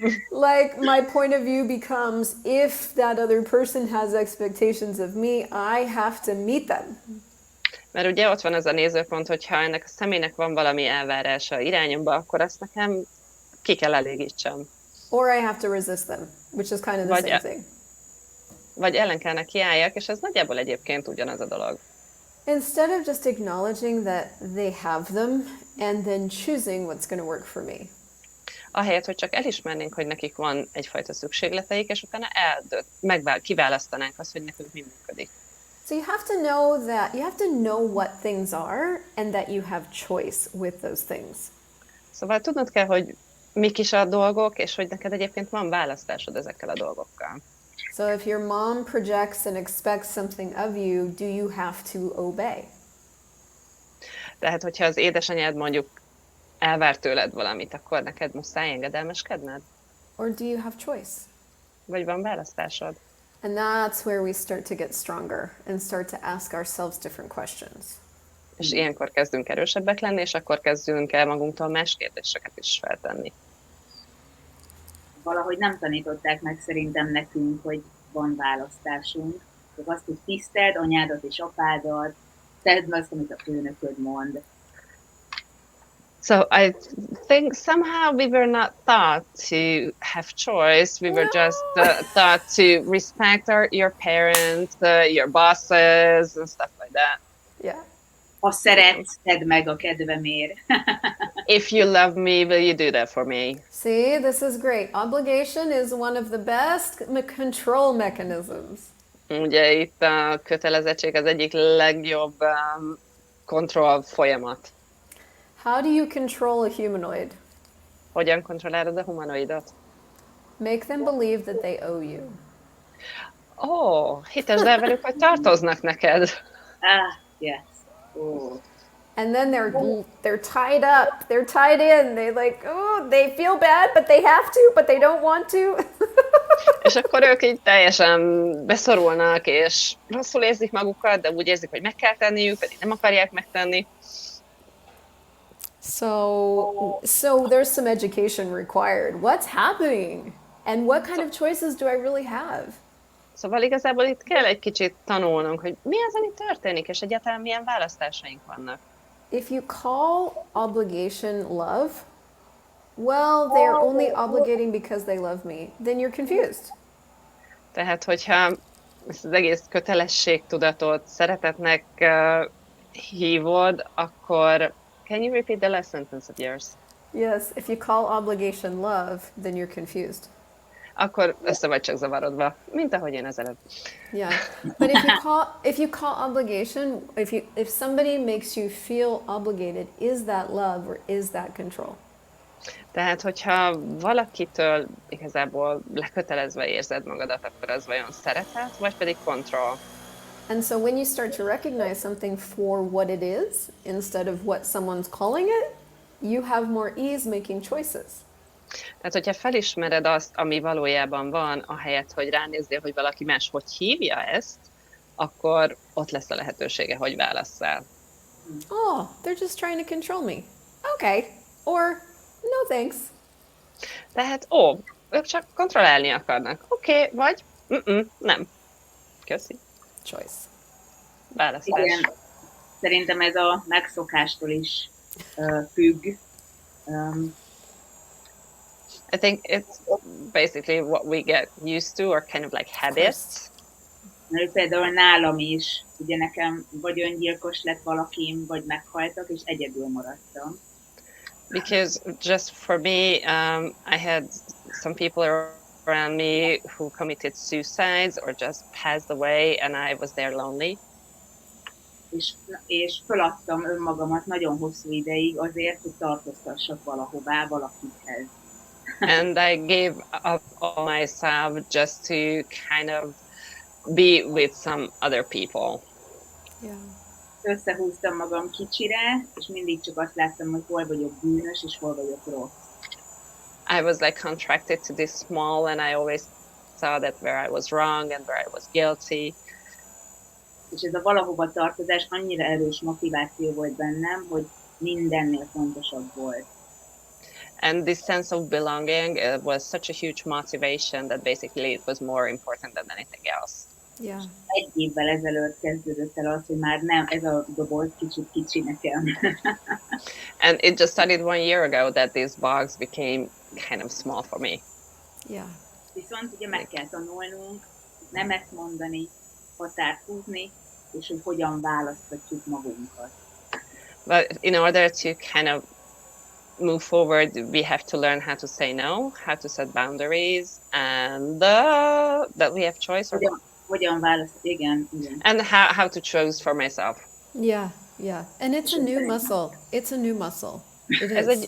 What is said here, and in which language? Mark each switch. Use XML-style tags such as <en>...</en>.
<en>Like my point of view becomes, if that other person has expectations of me, I have to meet them.</en> <hu>Mert ugye ott van az a nézőpont, hogy ha ennek a személynek van valami elvárása irányomba, akkor azt nekem ki kell elégítsem.</hu> <en>Or I have to resist them, which is kind of the same thing.</en> <hu>Vagy ellen kellene kiálljak, és ez nagyjából egyébként ugyanaz a dolog.</hu> <en>Instead of just acknowledging that they have them and then choosing what's going to work for me.</en> <hu>Ahelyett, hogy csak elismernénk, hogy nekik van egyfajta szükségleteik, és utána kiválasztanánk azt, hogy nekünk mi működik.</hu> <en>So you have to know what things are and that you have choice with those things.</en> <hu>Szóval tudnod kell, hogy mik is a dolgok, és hogy neked egyébként van választásod ezekkel a dolgokkal.</hu> <en>So if your mom projects and expects something of you, do you have to obey?</en> <hu>Tehát, hogyha az édesanyád mondjuk elvár tőled valamit, akkor neked muszáj engedelmeskedned?</hu> <en>Or do you have choice?</en> <hu>Vagy van választásod?</hu> <en>And that's where we start to get stronger and start to ask ourselves different questions.</en> <hu>És ilyenkor kezdünk erősebbek lenni, és akkor kezdünk el magunktól más kérdéseket is feltenni. Valahogy nem tanították meg szerintem nekünk, hogy van választásunk. Csak azt, hogy tiszteld anyádat és apádat, tedd azt, amit a főnököd mond.</hu> <en>So I think somehow we were not taught to have choice. We were just taught to respect your parents, your bosses, and stuff like that. Yeah.</en> <hu>Ha szeretsz, tedd meg a kedvemért.</hu> <en>If you love me, will you do that for me? See, this is great. Obligation is one of the best control mechanisms.</en> <hu>Ugye itt a kötelezettség az egyik legjobb kontroll folyamat.</hu> <en>How do you control a humanoid?</en> <hu>Hogyan kontrollálod a humanoidot?</hu> <en>Make them believe that they owe you.</en> <hu>Hitasd el velük, hogy tartoznak neked.</hu> <en>Yes. Oh. And then they're tied up. They're tied in. They feel bad, but they have to, but they don't want to.</en> <hu>És akkor ők így teljesen beszorulnak, és rosszul érzik magukat, de úgy érzik, hogy meg kell tenniük, pedig nem akarják megtenni.</hu> <en>So there's some education required. What's happening? And what kind of choices do I really have?</en> <hu>Szóval igazából itt kell egy kicsit tanulnunk, hogy mi az, ami történik, és egyáltalán milyen választásaink vannak.</hu> <en>If you call obligation love, well, they're only obligating because they love me. Then you're confused.</en> <hu>Tehát, hogyha ezt az egész kötelességtudatot szeretetnek hívod, akkor</hu> <en>can you repeat the last sentence of yours? Yes, if you call obligation love, then you're confused.</en> <hu>Akkor össze vagy csak zavarodva, mint ahogy én az előbb.</hu> <en>Yeah, but if you call obligation, if somebody makes you feel obligated, is that love or is that control?</en> <hu>Tehát, hogyha valakitől igazából lekötelezve érzed magadat, akkor az vajon szeretet, vagy pedig kontroll?</hu> <en>And so when you start to recognize something for what it is, instead of what someone's calling it, you have more ease making choices.</en> <hu>Tehát, hogyha felismered azt, ami valójában van, ahelyett, hogy ránézzél, hogy valaki más hogy hívja ezt, akkor ott lesz a lehetősége, hogy válasszál.</hu> <en>Oh, they're just trying to control me. Okay. Or, no thanks.</en> <hu>Tehát, ők csak kontrollálni akarnak. Oké, vagy nem. Köszi.</hu> <en>Choice.</en> <hu>Választás. Igen, szerintem ez a megszokástól is függ.</hu> <en>I think it's basically what we get used to, or kind of like habits.</en> <hu>Mert például nálam is, ugye nekem vagy öngyilkos lett valakim, vagy meghaltak, és egyedül maradtam.</hu> <en>Because just for me, I had some people around me who committed suicides or just passed away, and I was there lonely.</en> <hu>És feladtam önmagamat nagyon hosszú ideig azért, hogy tartoztassak valahová, valakikhez.</hu> <en>And I gave up all myself just to kind of be with some other people. Yeah.</en> <hu>Összehúztam magam kicsire, és mindig csak azt láttam, hogy hol vagyok bűnös, és hol vagyok rossz.</hu> <en>I was like contracted to this small, and I always saw that where I was wrong and where I was guilty.</en> <hu>És ez a valahova tartozás annyira erős motiváció volt bennem, hogy mindennél fontosabb volt.</hu> <en>And this sense of belonging was such a huge motivation that basically it was more important than anything else. Yeah.</en> <hu>Egy évvel ezelőtt kezdődött el az, hogy már nem, ez a doboz kicsit kicsi nekem.</hu> <en>And it just started 1 year ago that this box became kind of small for me. Yeah.</en> <hu>Viszont ugye meg kell tanulnunk nemet mondani, határt húzni, és hogy hogyan választhatjuk magunkat.</hu> <en>But in order to kind of move forward, we have to learn how to say no, how to set boundaries, and that we have choice.</en> <hu>Hogyan választ, igen.</hu> <en>And how to choose for myself. Yeah, yeah. And it's a new muscle. It's a new muscle. It is.</en>